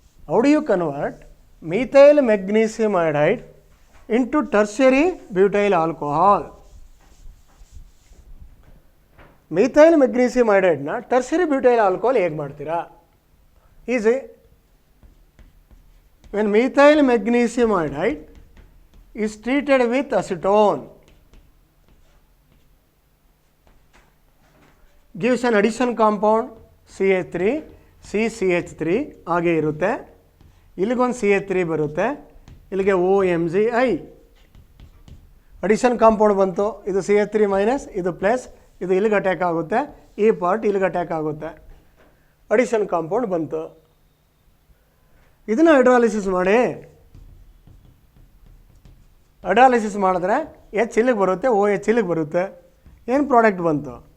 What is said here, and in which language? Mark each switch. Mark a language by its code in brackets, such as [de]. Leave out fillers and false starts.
[en] How do you convert methyl magnesium iodide into tertiary butyl alcohol? [kn] Methyl magnesium ಅಯೋಡೈಡ್ನ tertiary butyl alcohol ಹೇಗೆ ಮಾಡ್ತೀರಾ? [en] Easy. When methyl magnesium iodide is treated with acetone, gives an addition compound CH3, CCH3 [kn] ಹಾಗೆ ಇರುತ್ತೆ. ಇಲ್ಲಿಗೊಂದು CH3 ಬರುತ್ತೆ, ಇಲ್ಲಿಗೆ OMgI addition compound ಬಂತು. ಇದು CH3 minus, ಇದು plus, ಇದು ಇಲ್ಲಿಗೆ ಅಟ್ಯಾಕ್ ಆಗುತ್ತೆ, ಈ ಪಾರ್ಟ್ ಇಲ್ಲಿಗೆ ಅಟ್ಯಾಕ್ ಆಗುತ್ತೆ. ಅಡಿಷನ್ ಕಾಂಪೌಂಡ್ ಬಂತು. ಇದನ್ನು ಹೈಡ್ರಾಲಿಸಿಸ್ ಮಾಡಿ, ಅಡಾಲಿಸಿಸ್ ಮಾಡಿದ್ರೆ H ಇಲ್ಲಿಗೆ ಬರುತ್ತೆ, OH ಇಲ್ಲಿಗೆ ಬರುತ್ತೆ. ಏನು ಪ್ರಾಡಕ್ಟ್ ಬಂತು?